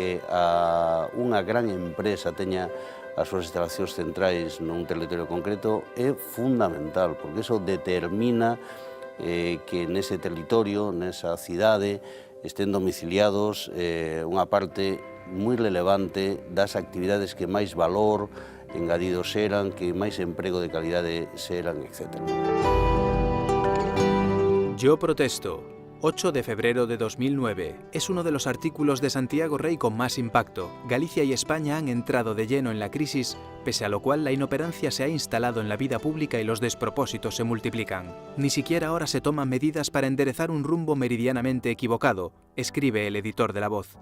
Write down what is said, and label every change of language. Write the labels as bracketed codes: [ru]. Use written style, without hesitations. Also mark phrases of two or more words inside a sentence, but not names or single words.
[gl] Que unha gran empresa teña as súas instalacións centrais nun territorio concreto é fundamental, porque iso determina que nese territorio, nesa cidade, estén domiciliados unha parte moi relevante das actividades que máis valor engadido xeran, que máis emprego de calidade xeran, etc. [es] Yo protesto. 8 de febrero de 2009. Es uno de los artículos de Santiago Rey con más impacto. Galicia y España han entrado de lleno en la crisis, pese a lo cual la inoperancia se ha instalado en la vida pública y los despropósitos se multiplican. Ni siquiera ahora se toman medidas para enderezar un rumbo meridianamente equivocado, escribe el editor de La Voz.